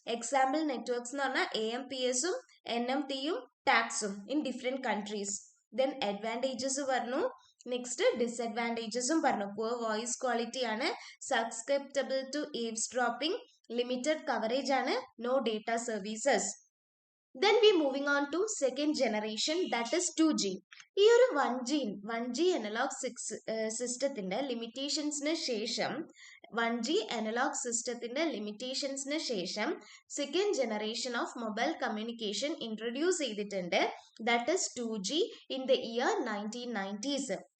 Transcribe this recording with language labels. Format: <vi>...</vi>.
<en>example networks</en> <ml>എന്ന് പറഞ്ഞാൽ</ml> <en>AMPSഉം NMTയും ടാക്സും ഇൻ ഡിഫറെന്റ് കൺട്രീസ്.</en> <ml>Then advantages പറഞ്ഞു, നെക്സ്റ്റ് ഡിസഡ്വാൻറ്റേജസും പറഞ്ഞു.</ml> <en>Poor voice quality ആണ്, susceptible to eavesdropping, limited coverage ആണ്, no data services. Then we moving on to second generation, that is 2G.</en> <ml>ഈ ഒരു 1G അനലോഗ് സിസ്റ്റത്തിന്റെ ലിമിറ്റേഷൻസിന് ശേഷം, 1G അനലോഗ് സിസ്റ്റത്തിന്റെ ലിമിറ്റേഷൻസിന് ശേഷം second generation of mobile communication introduce ചെയ്തിട്ടുണ്ട്.</ml> <en>That is 2G in the year 1990s.</en>